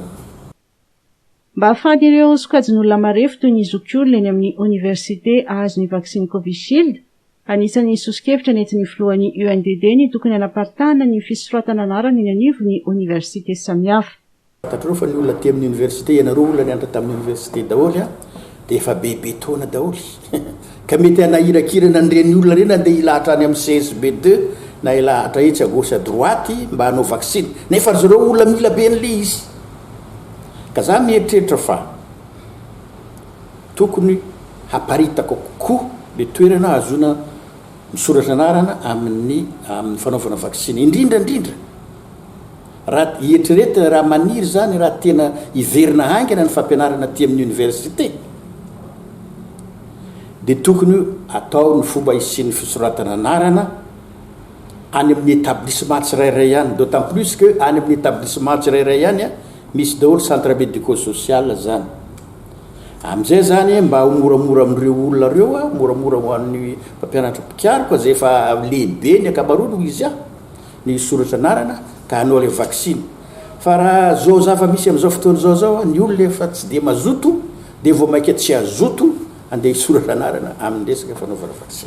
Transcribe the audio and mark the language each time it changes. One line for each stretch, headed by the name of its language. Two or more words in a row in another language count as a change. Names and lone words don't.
Malagasy: mba hahafaty ireo sokajin'olona marefo toy ny zokiolona eny amin'ny université ahazo ny vaccine Covishield anisan'ny sosikevitra nentin'ny filohan'ny UNDD ny tokony anaparitahana ny fisoratana anarana eny anivo ny université samihafa tatrao fa ny olona ty amin'ny université ianareo olona ny andra tamin'ny université daholy a de efa bebe taona daholy ka mety anahirakirana an'ireny olona reny andeha ilahatra any amin'ny CSB2 na ilahatra etsy
French: à gauche à droite
Malagasy: mba hanao vaccine nefa ry zareo olona mila be an'le izy ka za mieritreritra fa tokony haparitako kokoa le toerana azona misoratra anarana amin'ny fanaovana vaccine indrindra raha hieritrereta raha maniry zany raha tena hiverina haingana ny fampianarana ty amin'ny université de tokony atao ny fomba isian'ny fisoratana anarana any amin'ny établissement tsirairay ihany
French: d'autant plus que
Malagasy: any amin'ny établissement tsirairay ihany a misy daholo
French: centre médico-social
Malagasy: zany am'izay zany mba moramora am'ireo olona reo a moramora hoan'ny mpampianatra pikaroko zay efa lehibe ny akamarony ho izy a ny soratra anarana ka hanao le vaccine fa raha zao zava misy am'izao fotoana zao ny olona efa tsy de mazoto de vo maika tsy azoto andeha hisoratra anarana amin'ny resaka fanaovana vaccine